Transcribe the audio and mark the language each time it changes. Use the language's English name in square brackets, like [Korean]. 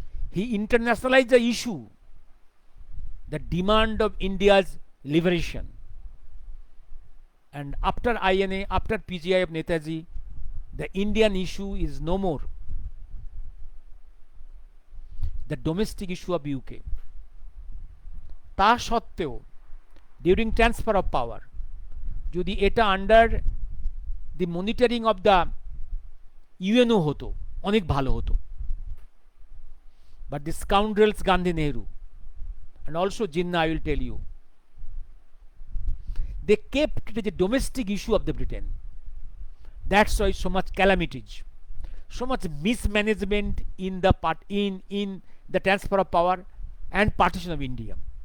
[English] He internationalized the issue, the demand of India's liberation. And after INA, after PGI of Netaji, the Indian issue is no more the domestic issue of UK. [Bangla] তা সত্ত্বেও, [English] during transfer of power, [Bangla] যদি এটা [English] under the monitoring of the UNO [Bangla] হতো, অনেক ভালো হতো। [English] But the scoundrels Gandhi Nehru and also Jinnah, I will tell you, they kept it as a domestic issue of the Britain. That's why so much calamities, so much mismanagement in the in the transfer of power and partition of India.